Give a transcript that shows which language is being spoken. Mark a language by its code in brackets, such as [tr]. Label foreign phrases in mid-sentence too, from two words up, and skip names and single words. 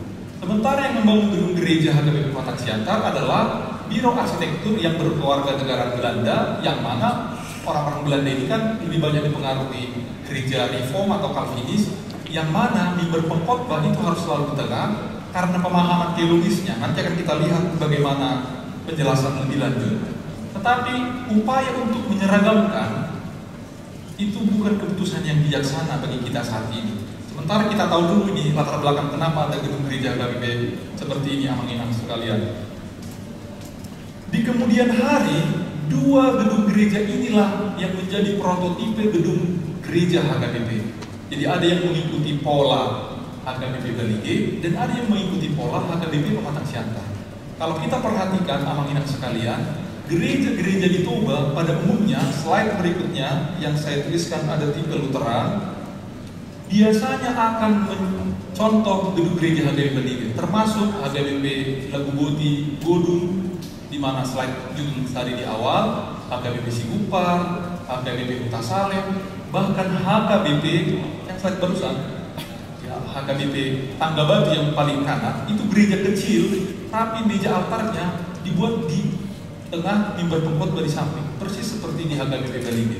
[id] Sementara yang membangun gedung gereja HKBP Pematang Siantar adalah biro arsitektur yang berkeluarga negara Belanda, yang mana orang-orang Belanda ini kan lebih banyak dipengaruhi gereja Reform atau Calvinis, yang mana mimbar pengkhotbah itu harus selalu di tengah karena pemahaman teologisnya. Nanti akan kita lihat bagaimana penjelasan lebih lanjut. Tetapi upaya untuk menyeragamkan itu bukan keputusan yang bijaksana bagi kita saat ini. Sementara kita tahu dulu ini latar belakang kenapa ada gedung gereja HKBP seperti ini, amang-inang sekalian. Di kemudian hari, 2 gedung gereja inilah yang menjadi prototipe gedung gereja HKBP. Jadi ada yang mengikuti pola HKBP Balige dan ada yang mengikuti pola HKBP Pematang Siantar. Kalau kita perhatikan amang-inang sekalian, gereja-gereja di Toba pada umumnya, slide berikutnya yang saya tuliskan ada tipe Lutheran, biasanya akan mencontoh gedung gereja HKBP Balige, termasuk HKBP Lagu Boti, Godung, di mana slide judul tadi di awal, HKBP Sigupar, HKBP Huta Salem, bahkan HKBP yang slide barusan, ya, HKBP Tangga Batu yang paling kanan, itu gereja kecil, tapi meja altarnya dibuat di tengah mimbar pengkhotbah di samping, persis seperti di HKBP Galilea.